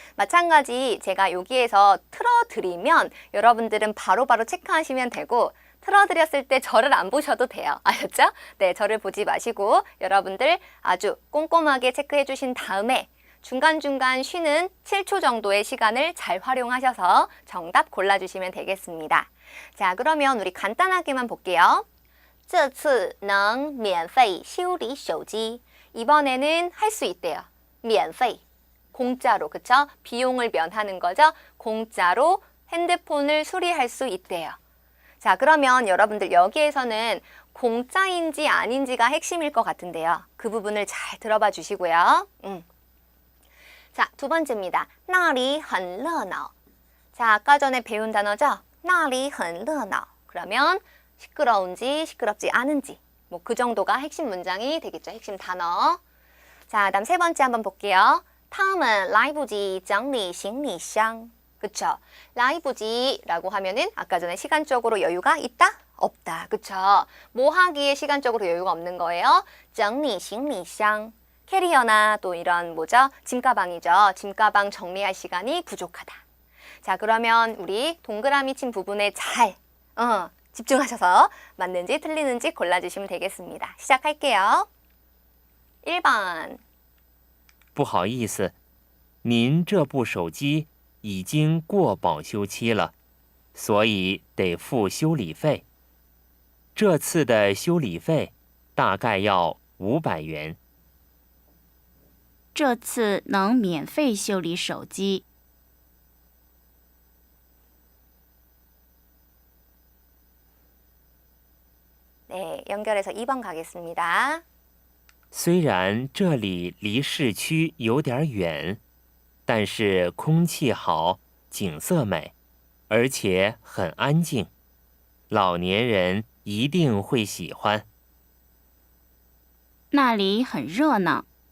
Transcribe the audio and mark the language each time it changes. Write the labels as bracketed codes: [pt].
[ko] 마찬가지 제가 여기에서 틀어드리면 여러분들은 바로바로 체크하시면 되고 틀어드렸을 때 저를 안 보셔도 돼요. 아셨죠? 네, 저를 보지 마시고 여러분들 아주 꼼꼼하게 체크해 주신 다음에 중간중간 쉬는 7초 정도의 시간을 잘 활용하셔서 정답 골라주시면 되겠습니다. 자, 그러면 우리 간단하게만 볼게요. [zh] 这次能免费修理手机 [ko] 이번에는 할 수 있대요. 免费 공짜로 그쵸? 비용을 면하는 거죠. 공짜로 핸드폰을 수리할 수 있대요. 자, 그러면 여러분들 여기에서는 공짜인지 아닌지가 핵심일 것 같은데요. 그 부분을 잘 들어봐 주시고요. 자, 2번째입니다. [zh] 那里很热闹 [ko] 자, 아까 전에 배운 단어죠? [zh] 那里很热闹 [ko] 그러면 시끄러운지 시끄럽지 않은지 뭐 그 정도가 핵심 문장이 되겠죠. 핵심 단어. 자, 다음 3번째 한번 볼게요. [zh] 他们来不及整理行李箱 [ko] 그쵸? 라이브지라고 하면은 아까 전에 시간적으로 여유가 있다? 없다. 그쵸? 뭐 하기에 시간적으로 여유가 없는 거예요? [zh] 整理行李箱. [ko] 캐리어나 또 이런 뭐죠? 짐가방이죠. 짐가방 정리할 시간이 부족하다. 자, 그러면 우리 동그라미 친 부분에 잘 집중하셔서 맞는지 틀리는지 골라주시면 되겠습니다. 시작할게요. 1번. [zh] 不好意思，您这部手机已经过保修期了，所以得付修理费。这次的修理费大概要500元。这次能免费修理手机。 [ko] 네, 연결해서 2번 가겠습니다. [zh] 虽然这里离市区有点远，但是空气好，景色美，而且很安静，老年人一定会喜欢。那里很热闹。